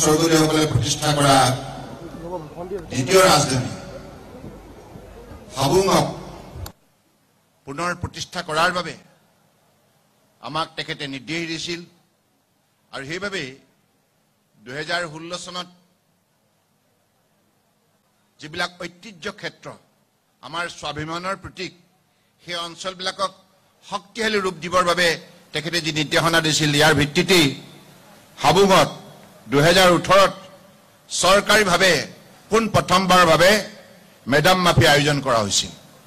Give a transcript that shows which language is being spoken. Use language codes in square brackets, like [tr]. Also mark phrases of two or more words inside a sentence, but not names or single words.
[as] स्वर्गदेवসকলে প্ৰতিষ্ঠা কৰা দ্বিতীয় ৰাজধানী হাবুংক পুনৰ প্ৰতিষ্ঠা কৰাৰ বাবে আমাক তেখেতে নিৰ্দেশ দিছিল আৰু সেইভাবে 2016 চনত যিবিলাক ঐতিহ্য ক্ষেত্ৰ আমাৰ স্বাভিমানৰ প্ৰতীক সেই অঞ্চলবিলাকক শক্তিশালী ৰূপ দিবৰ বাবে তেখেতে যি নিৰ্দেশনা দিছিল ইয়াৰ ভিত্তিতে হাবুঙত 2018 চৰকাৰীভাৱে পোন প্ৰথমবাৰৰ বাবে মেডাম মাফি আয়োজন কৰা হৈছিল